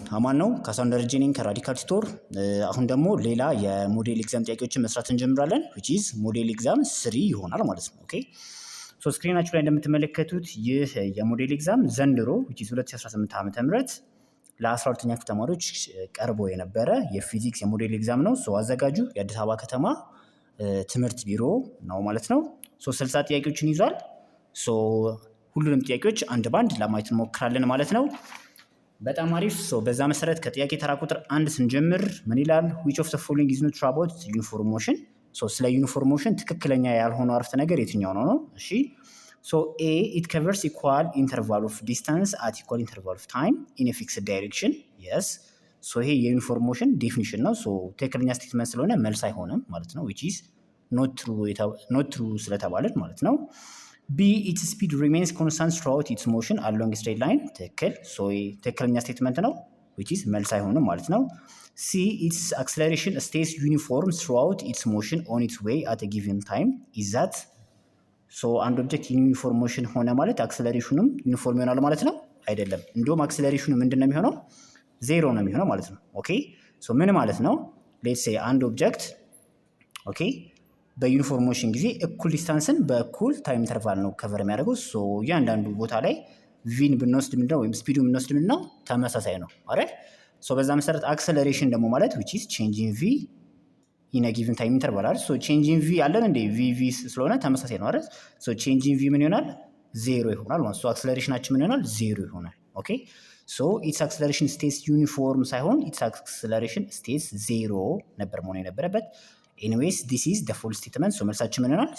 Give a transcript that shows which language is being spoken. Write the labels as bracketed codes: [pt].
[am] አማን ነው ካሳንደር ጄኒንግ ከራዲካል ቲቶር። አሁን ደግሞ ሌላ የሞዴል ኤግዛም ጥያቄዎችን መስራት እንጀምራለን [en] which is [am] ሞዴል ኤግዛም 3 ይሆናል ማለት ነው። ኦኬ ሶ ስክሪናችሁ ላይ እንደምትመለከቱት ይህ የሞዴል ኤግዛም ዘንድሮ which is 2018 ዓ.ም ለ12ኛ ክፍል ተማሪዎች ቀርቦ የነበረ የፊዚክስ የሞዴል ኤግዛም ነው። ሶ አዘጋጁ የአዲስ አበባ ከተማ ትምህርት ቢሮ ነው ማለት ነው። ሶ 60 ጥያቄዎችን ይዟል። ሶ ሁሉንም ጥያቄዎች አንድ ባንድ ለማየት እንሞክራለን ማለት ነው። በጣም አሪፍ። ሶ በዛ መሰረት ከጥያቄ ተራ ቁጥር 1 ስንጀምር ምን ይላል? [en] which of the following is not true about uniform motion? [am] ሶ ስለ ዩኒፎርም ሞሽን ትክክለኛ ያልሆነው አረፍተ ነገር የትኛው ነው? [en] እሺ ሶ ኤ it covers equal interval of distance at equal interval of time in a fixed direction. [am] yes ሶ ይሄ የዩኒፎርም ሞሽን ዴፊኒሽን ነው። ሶ ትክክለኛ ስቴትመንት ስለሆነ መልስ አይሆንም ማለት ነው [en] which is not true [am] ስለተባለን ማለት ነው። [en] B its speed remains constant throughout its motion along a straight line. [am] ትክክል። ሶ ትክክለኛ ስቴትመንት ነው which is መልስ አይሆንም ማለት ነው። [en] C its acceleration stays uniform throughout its motion on its way at a given time. is that [am] ሶ አንድ ኦብጀክት ዩኒፎርም ሞሽን ሆነ ማለት አክሰለሬሽኑም ዩኒፎርም ይሆናል ማለት ነው? አይደለም። እንዲሁም አክሰለሬሽኑ ምንድን ነው የሚሆነው? ዜሮ ነው የሚሆነው ማለት ነው። ኦኬ ሶ ምን ማለት ነው? ሌትስ ሴይ አንድ ኦብጀክት ኦኬ በዩኒፎርም ሞሽን ጊዜ እኩል ዲስታንስን በእኩል ታይም ኢንተርቫል ነው ከቨር የሚያደርገው። ሶ እያንዳንዱ ቦታ ላይ ቪን ብንወስድ ምንድነው ወይም ስፒዱን ብንወስድ ምንድነው ተመሳሳይ ነው አይደል? ሶ በዛ መሰረት አክሰለሬሽን ደግሞ ማለት [en] which is changing v in a given time interval [am] አይደል? ሶ [en] changing v [am] አለን እንዴ v ስለሆነ ተመሳሳይ ነው አይደል? ሶ changing v ምን ይሆናል? ዜሮ ይሆናል ማለት ሶ አክሰለሬሽናችን ምን ይሆናል? ዜሮ ይሆናል። ኦኬ ሶ [en] its acceleration stays uniform [am] ሳይሆን [en] its acceleration stays [am] ዜሮ ነበር መሆን የነበረበት። ኤኒዌይስ ዲስ ኢዝ ደ ፉል ስቴትመንት። ሶ መልሳችን ምን ይሆናል?